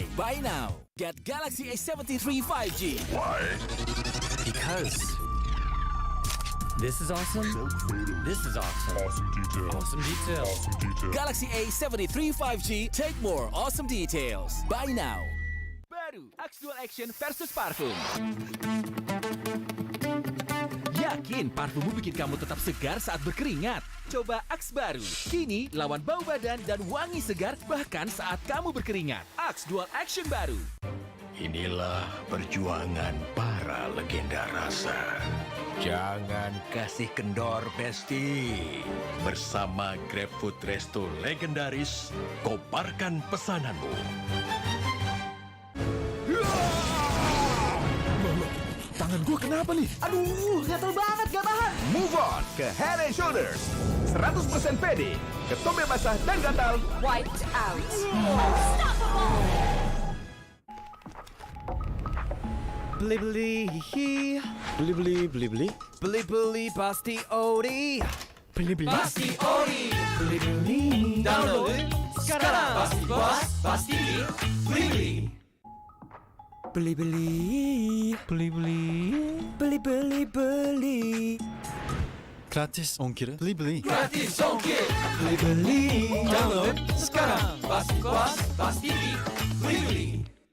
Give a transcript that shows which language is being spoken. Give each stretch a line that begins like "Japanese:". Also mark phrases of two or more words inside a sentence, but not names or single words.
English: Buy now. Get Galaxy A73 5G. Why? Because this is awesome. This is awesome. Awesome details. Awesome details. Awesome details. Galaxy A73 5G. Take more awesome details. Buy now.
Indonesian: Baru Axe Dual Action versus parfum. Yakin parfummu bikin kamu tetap segar saat berkeringat? Coba Axe baru. Kini lawan bau badan dan wangi segar bahkan saat kamu berkeringat. Axe Dual Action baru. Inilah perjuangan para legenda rasa. Jangan kasih kendor, Besti. Bersama GrabFood Resto legendaris, koparkan pesananmu. Tangan gue kenapa nih? Aduh, gatel banget, gak tahan.
English: Move on
Indonesian: ke Head and Shoulders. 100% pede, ketombe basah dan gatal.
English: Wiped out.
Indonesian: Beli-beli, beli-beli, beli-beli pasti ori. Beli-beli Pasti ori. Beli-beli. Download sekarang. Pasti puas, pasti beli. Beli-beli, beli-beli, beli-beli. Gratis ongkir, beli-beli. Gratis ongkir. Beli-beli. Download sekarang. Pasti puas, pasti beli.